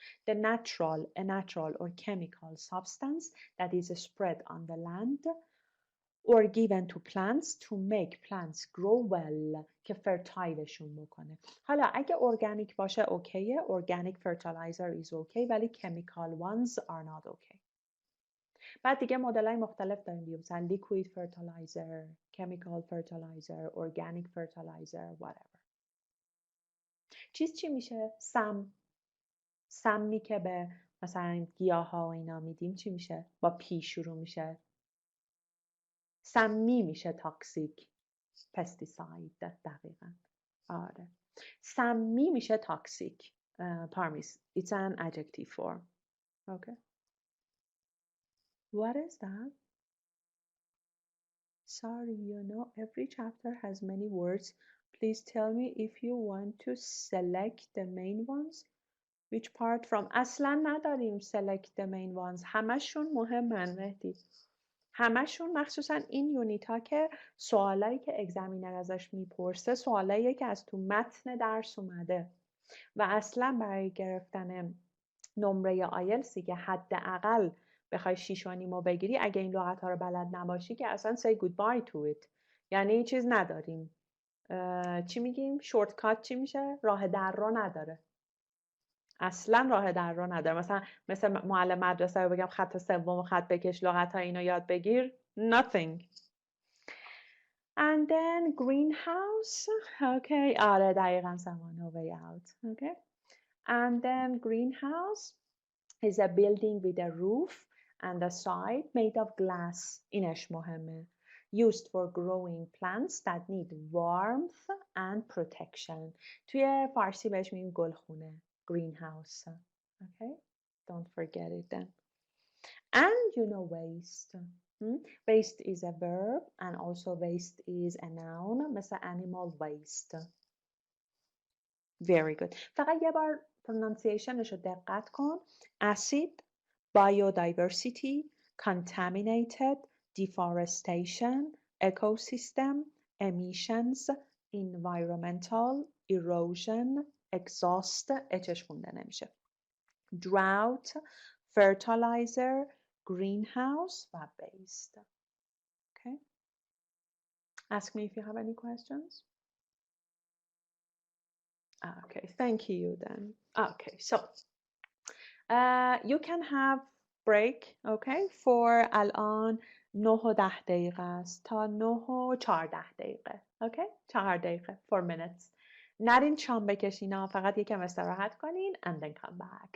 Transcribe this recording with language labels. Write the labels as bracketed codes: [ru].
[en] A natural or chemical substance that is spread on the land or given to plants to make plants grow well [fa] که fertileشون بکنه. حالا اگه organic باشه اوکیه، [en] organic fertilizer is okay، ولی chemical ones are not okay. [fa] بعد دیگه مدل‌های مختلف داریم دیگه، مثلا [en] liquid fertilizer، chemical fertilizer، organic fertilizer، whatever. [fa] چی میشه؟ سمی که به مثلا گیاها و اینا میدیم چی میشه؟ با پی شروع میشه. سمی میشه تاکسیک. [en] pesticide دقیقاً. [fa] آره. سمی میشه تاکسیک. پارمیس. [en] It's an adjective form. Okay. What is that? Sorry, you know, every chapter has many words. Please tell me if you want to select the main ones. Which part from? [fa] اصلا نداریم [en] select the main ones. [fa] همشون مهمن مهدی. همشون مخصوصا این یونیت ها که سوالایی که اگزمینر ازش میپرسه سوالایی که از تو متن درس اومده و اصلا برای گرفتن نمره آیلتسی که حداقل بخوای 6.5 بگیری، اگه این لغت ها رو بلد نباشی که اصلا [en] say goodbye to it، [fa] یعنی چیز نداریم. چی میگیم؟ شورتکات چی میشه؟ راه در رو نداره. اصلا راه در رو نداره. مثل معلم مدرسه رو بگم خط سوم خط بکش لغت ها اینو یاد بگیر. [en] Nothing. And then greenhouse. Okay. [fa] آره دقیقا سمان [en] way out. Okay. And then greenhouse is a building with a roof and a side made of glass. [fa] اینش مهمه. [en] Used for growing plants that need warmth and protection. [fa] توی فارسی بهش میگیم گلخونه. [en] greenhouse. Okay. Don't forget it then. And you know waste. Waste is a verb and also waste is a noun. [fa] مثل animal waste. [en] Very good. [fa] فقط یه بار pronunciationش رو دقت کن. [en] Acid, biodiversity, contaminated, deforestation, ecosystem, emissions, environmental, erosion, exhaust. [fa] اچش خونده نمیشه. [en] Drought, fertilizer, greenhouse و waste. Okay. Ask me if you have any questions. Okay, thank you then. Okay, so you can have break, okay, for [fa] الان 9 و 10 دقیقه است تا 9 و 14 دقیقه. [en] Okay, [fa] 4 دقیقه, [en] 4 minutes. [fa] نرین شام بکشین ها، فقط یکم استراحت کنین [en] and then come back.